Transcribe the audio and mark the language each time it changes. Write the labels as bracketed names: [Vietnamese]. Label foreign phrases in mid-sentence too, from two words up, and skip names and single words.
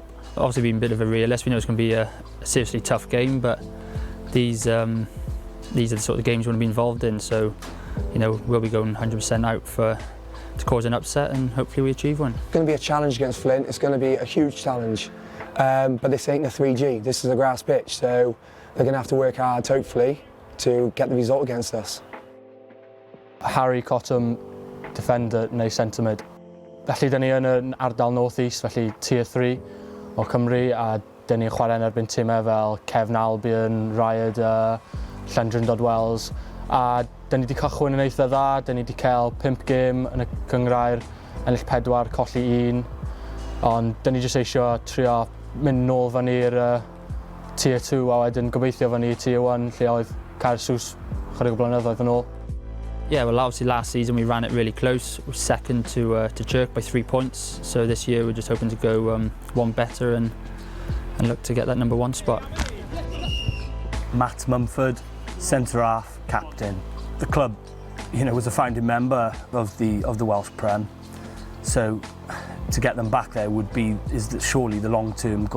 [English] Obviously being a bit of a realist, we know it's going to be a seriously tough game, but these are the sort of games we want to be involved in, so you know, we'll be going 100% out to cause an upset, and hopefully we achieve one. It's going to be a challenge against Flint. It's going to be a huge challenge, but this ain't a 3G, this is a grass pitch, so they're going to have to work hard, hopefully, to get the result against us. Harry Cottam, defender neu centre mid. [Welsh] Felly, dyn ni yn yr ardal [English] North East, [Welsh] felly Tier 3 o Cymru, a dyn ni'n chwarae yn erbyn timau fel Cefn Albion, Rhaid, Llandrindod Wells, a dyn ni wedi cychwyn yn eitha dda, dyn ni wedi cael 5 gêm yn y cyngrair, ennill 4, colli 1, ond dyn ni jyst eisiau trio mynd nôl fan i'r Tier 2 a wedyn gobeithio fan i Tier 1 lle oedd Caersws chydig o blynyddoedd yn ôl. [English] Yeah, well obviously last season we ran it really close. We were second to Cwrdd by 3 points, so this year we're just hoping to go one better and look to get that number 1 spot. Matt Mumford, centre half, captain. The club, you know, was a founding member of the Welsh Prem, so to get them back there is surely the long-term goal.